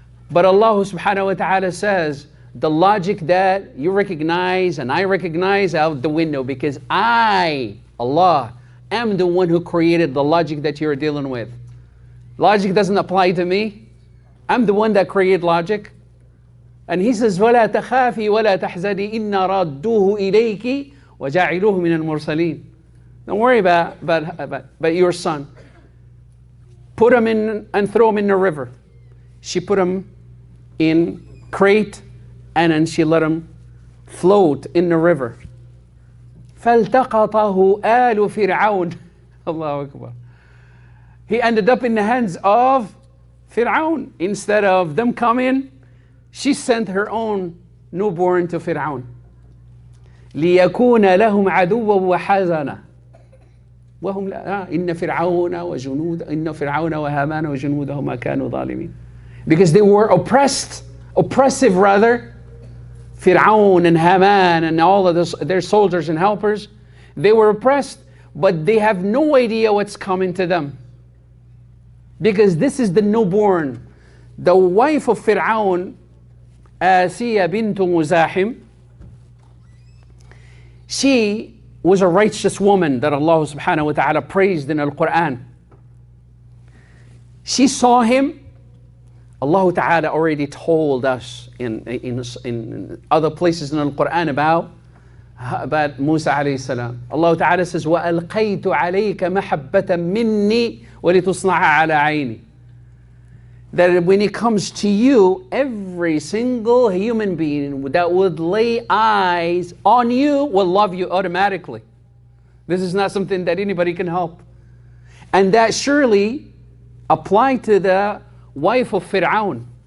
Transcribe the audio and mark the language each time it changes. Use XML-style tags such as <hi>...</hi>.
<en>But Allah subhanahu wa ta'ala says, the logic that you recognize and I recognize out the window, because I, Allah, am the one who created the logic that you're dealing with. Logic doesn't apply to me. I'm the one that created logic. And He says,</en> <ar>وَلَا تَخَافِي وَلَا تَحْزَنِي إِنَّا رَادُّوهُ إِلَيْكِ وَجَعِلُوهُ مِنَ الْمُرْسَلِينَ.</ar> <en>Don't worry about your son. Put him in and throw him in the river. She put him in crate and then she let him float in the river.</en> <ar>فَالْتَقَطَهُ آلُ فِرْعَوْنَ. Allahu Akbar.</ar> <en>He ended up in the hands of Fir'aun. Instead of them coming, she sent her own newborn to Fir'aun.</en> <ar>لِيَكُونَ لَهُمْ عَدُوًّا وَحَزَنًا. وهم لا إن فرعون وهامان وجنودهما كانوا ظالمين.</ar> <en>Because they were oppressive rather. Fir'aun and Haman and all of their soldiers and helpers, they were oppressed, but they have no idea what's coming to them. Because this is the newborn. The wife of Fir'aun, Asiya bint Muzahim, she was a righteous woman that Allah subhanahu wa ta'ala praised in Al-Quran. She saw him. Allah ta'ala already told us in other places in Al-Quran about Musa alayhi salam.</en> <ar>Allah ta'ala says, وَأَلْقَيْتُ عَلَيْكَ مَحَبَّةً مِّنِّي وَلِتُصْنَعَ عَلَى عَيْنِي.</ar> <en>That when it comes to you, every single human being that would lay eyes on you will love you automatically. This is not something that anybody can help. And that surely applied to the wife of Fir'aun.</en>